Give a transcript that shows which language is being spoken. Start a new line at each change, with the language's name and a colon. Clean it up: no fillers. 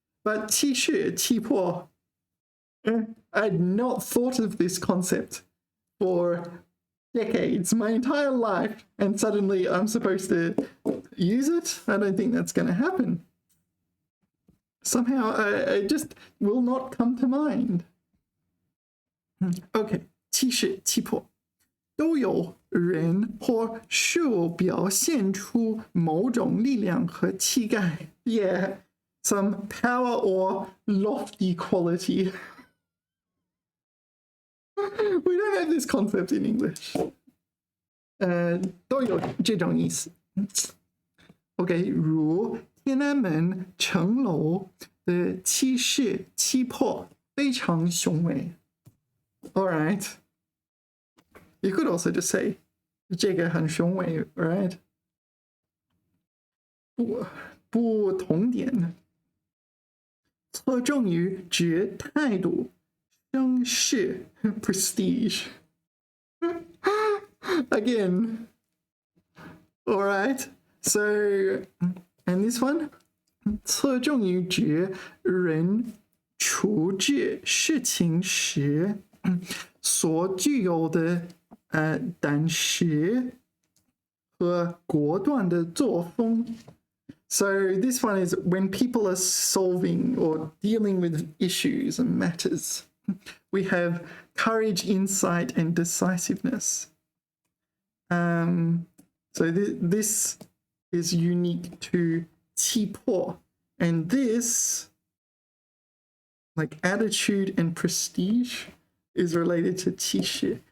English: But 气势, 气魄, I'd not thought of this concept for decades, my entire life, and suddenly I'm supposed to use it? I don't think that's going to happen. Somehow I just will not come to mind.
Chinese: Okay, 气势, 气魄. 都有人或事物表现出某种力量和气概.
English: Yeah, some power or lofty quality. We don't have this concept in English.
Chinese: 都有这种意思. OK, 如天安门城楼的气势气魄非常雄伟.
English: All right. You could also just say
Chinese: 这个很雄伟,
English: right?
Chinese: 不同点侧重于指态度 声势 prestige.
English: Again. All right. So, and this one
Chinese: 侧重于指人处置事情时所具有的胆识和果断的作风.
English: So this one is when people are solving or dealing with issues and matters. We have courage, insight, and decisiveness. So this is unique to 气魄, and this, like attitude and prestige, is related to 气势.